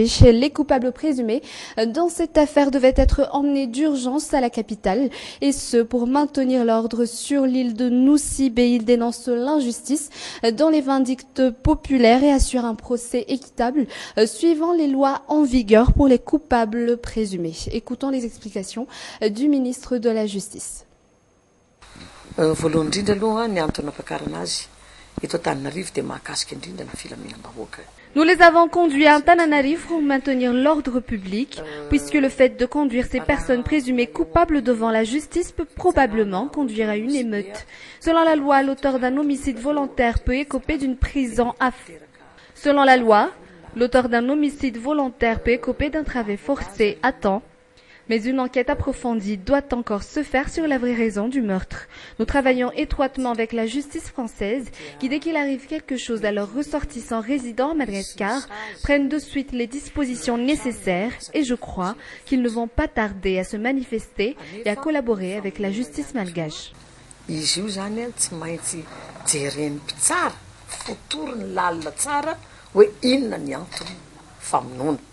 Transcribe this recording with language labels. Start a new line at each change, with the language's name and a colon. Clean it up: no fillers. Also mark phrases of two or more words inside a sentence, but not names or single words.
French: Les coupables présumés dans cette affaire devaient être emmenés d'urgence à la capitale, et ce pour maintenir l'ordre sur l'île de Nossi Bé. Il dénonce l'injustice dans les vindictes populaires et assure un procès équitable suivant les lois en vigueur pour les coupables présumés. Écoutons les explications du ministre de la Justice.
Malagasy: Voalohany indrindra aloha ny antony ampakarana azy eto Antananarivo dia mahakasika indrindra ny filaminam-bahoaka.
French: Nous les avons conduits à Antananarivo pour maintenir l'ordre public, puisque le fait de conduire ces personnes présumées coupables devant la justice peut probablement conduire à une émeute. Selon la loi, l'auteur d'un homicide volontaire peut écoper d'une prison à... Selon la loi, l'auteur d'un homicide volontaire peut écoper d'un travail forcé à temps. Mais une enquête approfondie doit encore se faire sur la vraie raison du meurtre. Nous travaillons étroitement avec la justice française qui, dès qu'il arrive quelque chose à leurs ressortissants résidant à Madagascar, prennent de suite les dispositions nécessaires et je crois qu'ils ne vont pas tarder à se manifester et à collaborer avec la justice malgache.
Malagasy: Izy io zany tsy maintsy jereny mpitsara, fotoriny lalina tsara hoe inona ny antony famonoana.